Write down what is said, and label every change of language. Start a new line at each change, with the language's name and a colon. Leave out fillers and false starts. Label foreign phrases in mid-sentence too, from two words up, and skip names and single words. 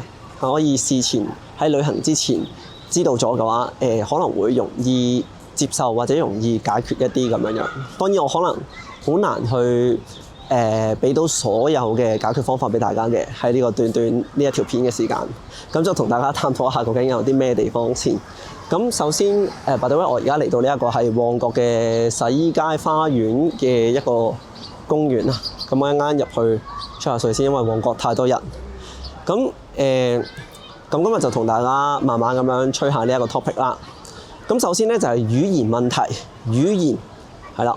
Cantonese: 可以事前喺旅行之前知道咗嘅話，可能會容易接受或者容易解決一啲咁樣樣。當然我可能好難去俾到所有嘅解決方法俾大家嘅，喺呢個短短呢一條片嘅時間。咁就同大家探討一下究竟有啲咩地方先。咁首先
English: by the way，
Cantonese: 我而家嚟到呢一個係旺角嘅洗衣街花園嘅一個公園啦。咁我一陣入去吹下水先，因為旺角太多人。咁今日就同大家慢慢咁樣吹下呢一個 topic 啦。咁首先呢，就係語言問題，語言係啦。